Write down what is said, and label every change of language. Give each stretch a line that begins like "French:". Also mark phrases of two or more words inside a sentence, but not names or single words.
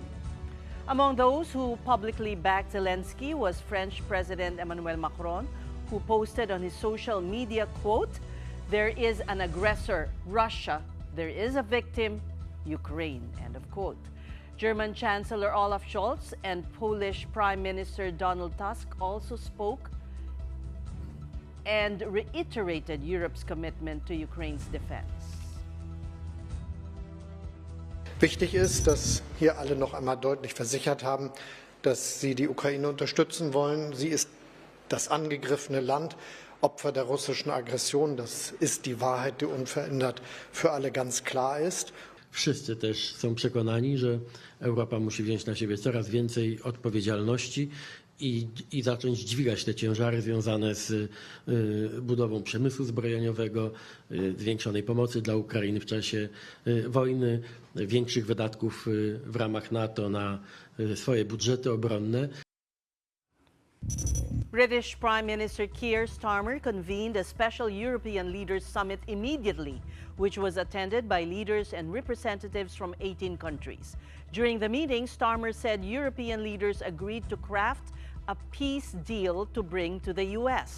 English: Among those who publicly backed Zelensky was French President Emmanuel Macron, who posted on his social media, quote, "There is an aggressor, Russia. There is a victim, Ukraine," end of quote. German Chancellor Olaf Scholz and Polish Prime Minister Donald Tusk also spoke and reiterated Europe's commitment to Ukraine's defense.
German: Wichtig ist, dass hier alle noch einmal deutlich versichert haben, dass sie die Ukraine unterstützen wollen. Sie ist das angegriffene Land, Opfer der russischen Aggression. Das ist die Wahrheit, die unverändert für alle ganz klar ist.
Polish: Wszyscy też są przekonani, że Europa musi wziąć na siebie coraz więcej odpowiedzialności i zacząć dźwigać te ciężary związane z budową przemysłu zbrojeniowego, zwiększonej pomocy dla Ukrainy w czasie wojny, większych wydatków w ramach NATO na swoje budżety obronne.
English: British Prime Minister Keir Starmer convened a special European Leaders Summit immediately, which was attended by leaders and representatives from 18 countries. During the meeting, Starmer said European leaders agreed to craft a peace deal to bring to the U.S.